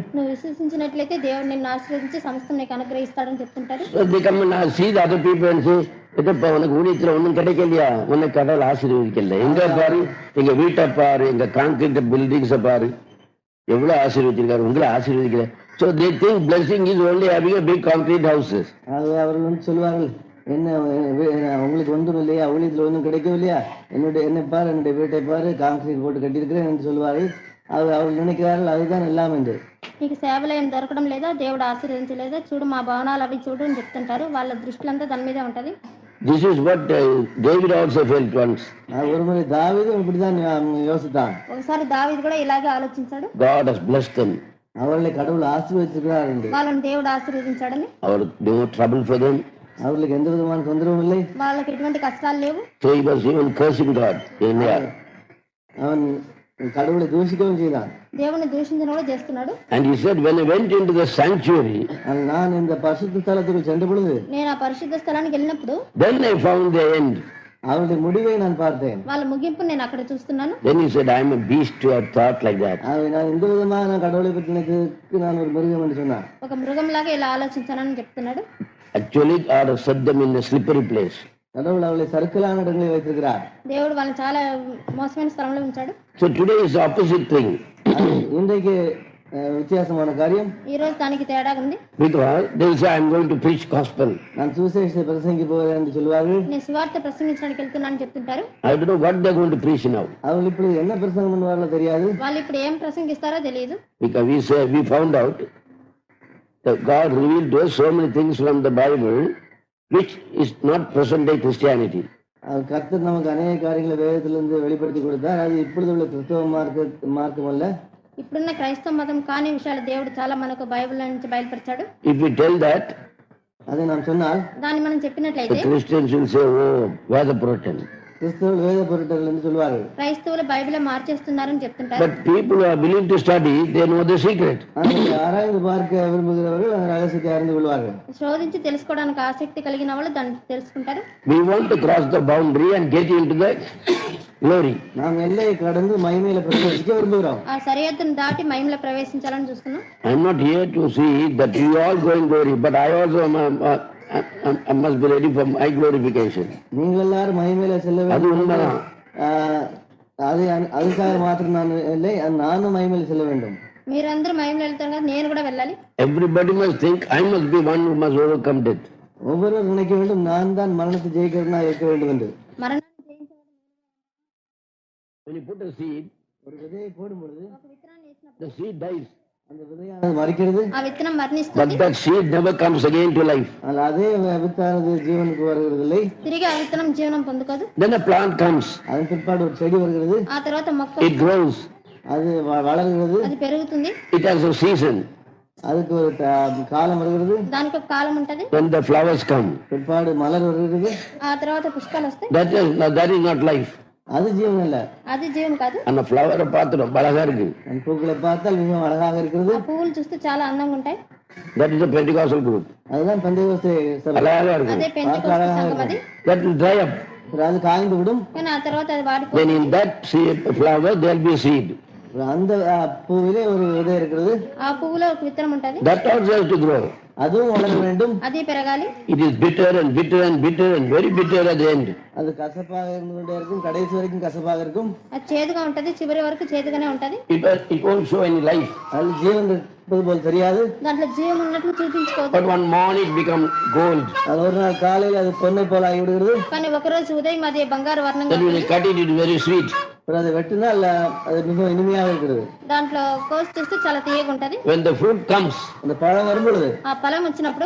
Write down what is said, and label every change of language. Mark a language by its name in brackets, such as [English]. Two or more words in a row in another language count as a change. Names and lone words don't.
[Telugu] నువ్వు విశ్వసించినట్లయితే దేవుడు నిన్ను ఆశీర్వదించి సమస్తం నీకు అనుగ్రహిస్తాడని చెప్తుంటారు. [English] So they come and see the other people and say, [Tamil] இதப்பா உனக்கு ஊழியத்துல ஒன்றும் கிடைக்கலையா, உன்னை கடவுள் ஆசீர்வதிக்கல. எங்க பாரு, எங்க வீட்டை பாரு, எங்க கான்கிரீட் பில்டிங்ஸை பாரு, எவ்வளவு ஆசீர்வதிச்சிருக்காரு, உங்களை ஆசீர்வதிக்கல. [English] So they think blessing is only having a big concrete houses. [Tamil] அவர்கள் சொல்வார்கள், என்ன உங்களுக்கு ஒன்றும் இல்லையா, ஊழியத்தில் ஒன்றும் கிடைக்கவில்லையா, என்னை பாரு, என்னுடைய வீட்டை பாரு, கான்கிரீட் போட்டு கட்டியிருக்கிறேன் என்று சொல்வார்கள். அவர்கள் நினைக்கிறார்கள் அதுதான் எல்லாம் என்று. [Telugu] నీకు సేవలు ఏం దొరకడం లేదా, దేవుడు ఆశీర్వదించలేదా, చూడు మా భవనాలు అవి చూడు అని చెప్తుంటారు. వాళ్ళ దృష్టిలంతా దాని మీదే ఉంటది. [English] This is what David also felt once. [Tamil] ஒருமுறை தாவீது இப்படிதான் யோசித்தான். [Telugu] ఒకసారి దావీదు కూడా ఇలాగే ఆలోచించాడు. [English] God has blessed them. [Tamil] அவர்களை கடவுள் ஆசீர்வதிச்சிருக்கிறார் என்று. [Telugu] వాళ్ళని దేవుడు ఆశీర్వదించాడని. [English] No trouble for them. [Tamil] அவர்களுக்கு எந்த விதமான தொந்தரவும் இல்லை. [Telugu] వాళ్ళకి ఎటువంటి కష్టాలు లేవు. [English] So he was even cursing God. [Tamil] அவன் கடவுளை దూషించడం செய்தான். [Telugu] దేవుని దూషించడం కూడా చేస్తున్నాడు. [English] And he said, when I went into the sanctuary, [Tamil] நான் இந்த பரிசுத்த ஸ்தலத்துக்கு சென்ற பொழுது, [Telugu] నేను ఆ పరిశుద్ధ స్థలానికి వెళ్ళినప్పుడు, [English] then I found the end. [Tamil] அவருடைய முடிவை நான் பார்த்தேன். [Telugu] వాళ్ళ ముగింపు నేను అక్కడ చూస్తున్నాను. [English] Then he said, I am a beast to have thought like that. [Tamil] நான் இந்த விதமாக கடவுளை பற்றி நினைக்கிறதுக்கு நான் ஒரு மிருகம் என்று சொன்னான். [Telugu] ఒక మృగంలాగా ఇలా ఆలోచించానని చెప్తున్నాడు. [English] Actually, God has set them in a slippery place. [Tamil] கடவுள் அவளை சறுக்கலான இடங்களில் வைத்திருக்கிறார். [Telugu] దేవుడు వాళ్ళని చాలా మోసమైన స్థలంలో ఉంచాడు. [English] So today is the opposite thing. [Tamil] இன்றைக்கு வித்தியாசமான காரியம். [Telugu] ఈ రోజు దానికి తేడా ఉంది. [English] Because they will say, I am going to preach gospel. [Tamil] நான் சுவிசேஷத்தை பிரசங்கி போகிறேன் என்று சொல்வார்கள். [Telugu] నేను సువార్త ప్రసంగించడానికి వెళ్తున్నానని చెప్తుంటారు. [English] I don't know what they are going to preach now. [Tamil] அவங்க ఇప్పుడు என்ன பிரசங்கம் பண்ணுவாங்களோ தெரியாது. [Telugu] వాళ్ళు ఇప్పుడు ఏం ప్రసంగిస్తారో తెలియదు. [English] Because we found out that God revealed to us so many things from the Bible which is not present day Christianity. [Tamil] கர்த்தர் நமக்கு அநேக காரியங்களை வேதத்திலிருந்து வெளிப்படுத்தி கொடுத்தார். அது இப்பொழுது உள்ள கிறிஸ்தவ மார்க்கம் அல்ல. [Telugu] ఇప్పుడున్న క్రైస్తవ మతం కాని విషయాలు దేవుడు చాలా మనకు బైబిల్ నుంచి బయలుపరిచాడు. [English] If we tell that, [Tamil] அதை நாம் சொன்னால், [Telugu] దాన్ని మనం చెప్పినట్లయితే [English] the Christians will say, oh, Veda Puritan. [Tamil] கிறிஸ்தவர்கள் வேத பொருட்டர்கள் என்று சொல்வார்கள். [Telugu] క్రైస్తవులు బైబిల్ మార్చేస్తున్నారని చెప్తుంటారు. [English] But people who are willing to study, they know the secret. [Tamil] ஆராய்ந்து பார்க்க விரும்புகிறவர்கள் அந்த ரகசியத்தை அறிந்து கொள்வார்கள். [Telugu] శోధించి తెలుసుకోవడానికి ఆసక్తి కలిగిన వాళ్ళు దాన్ని తెలుసుకుంటారు. [English] We want to cross the boundary and get into the glory. [Tamil] நாம் எல்லையை கடந்து மகிமையில பிரவேசிக்க விரும்புகிறோம். [Telugu] ఆ సరిహద్దును దాటి మహిమలో ప్రవేశించాలని చూస్తున్నాం. [English] I am not here to see that you all go in glory, but I also I must be ready for my glorification. [Tamil] நீங்கள் எல்லாரும் மகிமையில செல்ல வேண்டும். அது உண்மைதான். அதுக்காக மாத்திரம் நான் இல்லை, நானும் மகிமையில செல்ல வேண்டும். [Telugu] మీరందరూ మహిమలో వెళ్తారు కదా, నేను కూడా వెళ్ళాలి. [English] Everybody must think I must be one who must overcome death. [Tamil] ஒவ்வொருவரும் நினைக்க வேண்டும், நான் தான் மரணத்தை ஜெயிக்கிறதுனா இருக்க வேண்டும் என்று. [Telugu] మరణాన్ని జయించేవాడు. [English] When you put a seed, [Tamil] ஒரு விதையை போடும்போது [Telugu] ఒక విత్తనాన్ని వేసినప్పుడు [English] the seed dies. [Tamil] அந்த விதையானது மரிக்கிறது. [Telugu] ఆ విత్తనం [English] But [Telugu] మరణిస్తుంది. [English] that seed never comes again to life. [Tamil] அதே வித்தானது ஜீவனுக்கு வருகிறதில்லை. [Telugu] తిరిగి ఆ విత్తనం జీవనం పొందుకోదు. [English] Then a plant comes. [Tamil] அதன் பிற்பாடு ஒரு செடி வருகிறது. [Telugu] ఆ తర్వాత మొక్క [English] It grows. [Tamil] அது வளர்கிறது. [Telugu] అది పెరుగుతుంది. [English] It has a season. [Tamil] அதுக்கு ஒரு காலம் வருகிறது. [Telugu] దానికి ఒక కాలం ఉంటది. [English] When the flowers come. [Tamil] பிற்பாடு மலர் வருகிறது. [Telugu] ఆ తర్వాత పుష్పాలు వస్తాయి. [English] That is not life. [Tamil] அது ஜீவன் அல்ல. [Telugu] అది జీవం కాదు. [Tamil] அந்த ஃப்ளவரை பார்த்துடும் அழகா இருக்கு. அந்த பூக்களை பார்த்தால் மிகவும் அழகாக இருக்கிறது. [Telugu] ఆ పువ్వులు చూస్తే చాలా అందంగా ఉంటాయి. [English] That is a Pentecostal group. [Tamil] அதுதான் பெந்தேகோஸ்தே சபை. அழகா இருக்கு. [Telugu] అదే పెంతెకోస్తు సంఘం అది. [English] That will dry up. [Tamil] அது காய்ந்து விடும். [Telugu] కానీ ఆ తర్వాత అది [English] Then [Telugu] వాడిపోతుంది. [English] in that flower there will be a seed. [Tamil] அந்த பூவிலே ஒரு விதை இருக்கிறது. [Telugu] ఆ పువ్వులో ఒక విత్తనం ఉంటది. [English] That also has to grow. [Tamil] அதுவும் வளர வேண்டும். [Telugu] అది పెరగాలి. [English] It is bitter and bitter and bitter and very bitter at the end. [Tamil] அது கசப்பாக இருந்து கொண்டே இருக்கும், கடைசி வரைக்கும் கசப்பாக இருக்கும். [Telugu] అది చేదుగా ఉంటది, చివరి వరకు చేదుగానే ఉంటది. [English] It won't show any life. [Tamil] அது ஜீவன் இருப்பது போல் தெரியாது. [Telugu] దాంట్లో జీవం ఉన్నట్లు చూపించుకోదు. [English] But one morning it become gold. [Tamil] அது ஒரு நாள் காலையில் அது பொன்னை போல ஆகிவிடுகிறது. [Telugu] కానీ ఒకరోజు ఉదయం అది బంగారు వర్ణంగా [English] Then when you cut it, it is very sweet. [Tamil] அதை வெட்டினால் அது மிகவும் இனிமையாக இருக்கிறது. [Telugu] దాంట్లో కోసి చూస్తే చాలా తీయగా ఉంటది. [English] When the fruit comes, [Tamil] அந்த பழம் வரும்பொழுது [Telugu] ఆ ఫలం వచ్చినప్పుడు